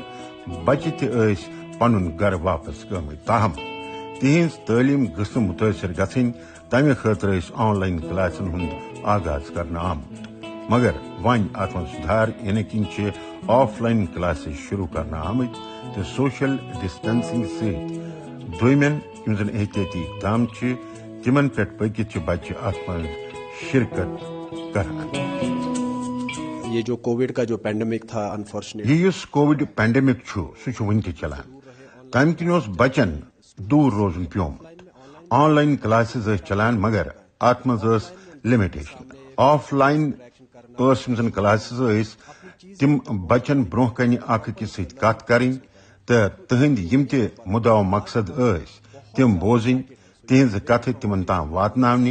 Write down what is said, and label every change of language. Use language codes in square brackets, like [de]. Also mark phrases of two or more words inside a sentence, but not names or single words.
[ks] بچہِ تہِ ٲسۍ پنُن گرٕ واپس گٲمٕتۍ تاہم تِہنٛز تعلیٖم گٔژھ نہٕ مُتٲثر گژھٕنۍ تمہِ خٲطرٕ ٲسۍ آن لائن کلاسن ہُنٛد آغاز کرنہٕ آمُت. مگر وۄنۍ اتھ منٛز سُدھار یِنہٕ کِنۍ چھِ آف لائن کلاسز شروع کرنہٕ آمٕتۍ تہٕ [en] social distancing [ks] سۭتۍ دویمٮ۪ن یِم زن احتیاطی اقدام چھِ تِمن پٮ۪ٹھ پٔکِتھ چھِ بچہِ اتھ منٛز شرکت کران. [ur] یہ جو کووڈ کا جو پینڈیمک تھا انفارچونیٹلی [ks] یہ یُس [en] COVID pandemic [ks] چھُ سُہ چھُ وُنہِ تہِ چلان. تمہِ کِنۍ اوس بچن دوٗر روزُن پیومُت. [en] online classes [ks] ٲسۍ چلان مگر اتھ منٛز ٲس لِمِٹیشن. آف لائن یِم زن کلاسز ٲسۍ تِم بچن برونٛہہ کنہِ اکھ أکِس سۭتۍ کتھ کرٕنۍ تہٕ تٕہنٛدۍ یِم تہِ مُدا و مقصد ٲسۍ تِم بوزٕنۍ تِہنٛزٕ کتھٕ تِمن تام واتناونہِ.